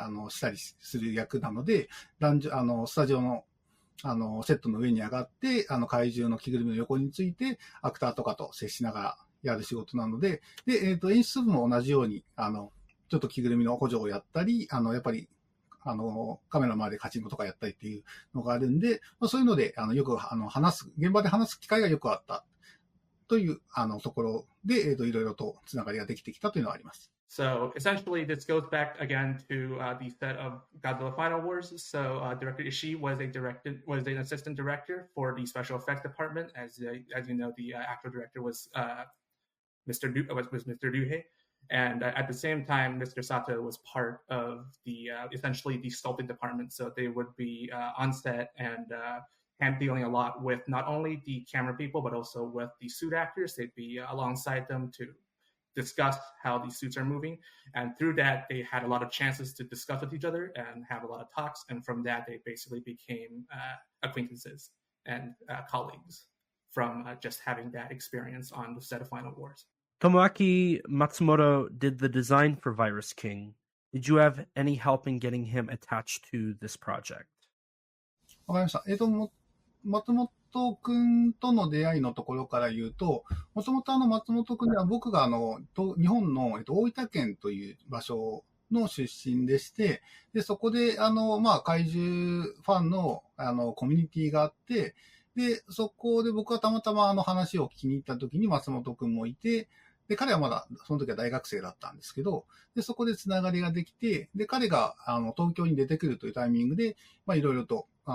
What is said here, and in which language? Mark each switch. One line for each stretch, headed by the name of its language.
Japanese: したりする役なので、スタジオの、セットの上に上がって、怪獣の着ぐるみの横について、アクターとかと接しながらやる仕事なので、で、演出部も同じように、ちょっと着ぐるみの補助をやったり、やっぱり、カメラの前でカチンコとかやったりっていうのがあるんで、そういうので、よく、現場で話す機会がよくあったという、ところで、いろいろとつながりができてきたというのがあります。
English: So essentially, this goes back again to the set of Godzilla Final Wars. So Director Ishii was an assistant director for the special effects department. As you know, the actual director was Mr. Duhei. And at the same time, Mr. Sato was part of the essentially the sculpting department. So they would be on set and hand dealing a lot with not only the camera people, but also with the suit actors. They'd be alongside them to discuss how these suits are moving. And through that, they had a lot of chances to discuss with each other and have a lot of talks. And from that, they basically became acquaintances and colleagues from just having that experience on the set of Final Wars. Tomoaki Matsumoto did the design for Virus King. Did you have any help in getting him attached to this project?
Japanese: わかりました。松本本くんとの出会いのところから言うと、もともと松本くんは僕が日本の、大分県という場所の出身でして、で、そこで、怪獣ファンの、コミュニティがあって、で、そこで僕はたまたま話を聞きに行った時に松本くんもいて、で、彼はまだ、その時は大学生だったんですけど、で、そこでつながりができて、で、彼が、東京に出てくるというタイミングで、いろいろと、